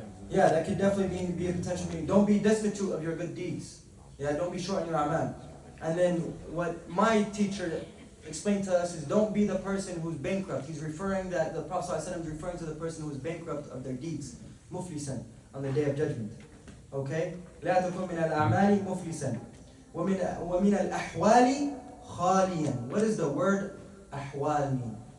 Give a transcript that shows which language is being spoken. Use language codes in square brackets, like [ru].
[en] Yeah, that could definitely be a potential meaning. Don't be destitute of your good deeds. Yeah, don't be short on your amal. And then what my teacher explained to us is don't be the person who's bankrupt. He's referring that the Prophet ﷺ is referring to the person who's bankrupt of their deeds. Muflisan, on the day of judgment. Okay? [ar] لا تكن من الأعمال مفلسا ومن الأحوال خاليا. [en] What does the word أحوال mean?